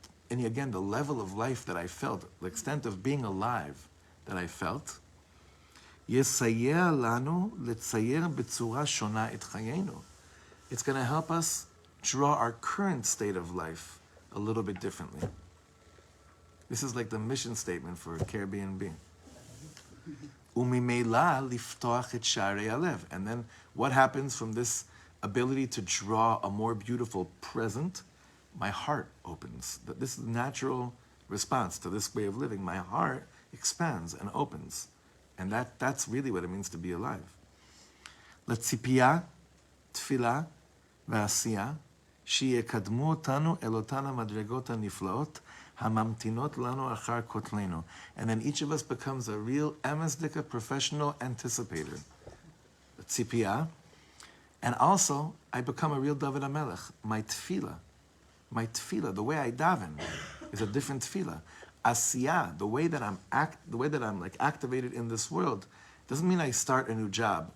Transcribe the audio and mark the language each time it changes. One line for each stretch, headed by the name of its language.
English: And again, the level of life that I felt, the extent of being alive that I felt,
Hebrew: יסייע לנו לצייר בצורה שונה את חיינו.
English: It's going to help us draw our current state of life a little bit differently. This is like the mission statement for Airbnb.
Hebrew: וממילא לפתוח את שערי הלב.
English: And then what happens from this ability to draw a more beautiful present? My heart opens. This is the natural response to this way of living. My heart expands and opens. And that's really what it means to be alive.
Hebrew: לציפייה, תפילה ועשייה, שיקדמו אותנו אל אותן המדרגות הנפלאות, הממתינות לנו אחר כותלנו.
English: And then each of us becomes a real emesdika professional anticipator. ציפייה. And also, I become a real David HaMelech. My tefillah, the way I daven, is a different tefillah. Asiyah, the way that I'm like activated in this world, doesn't mean I start a new job.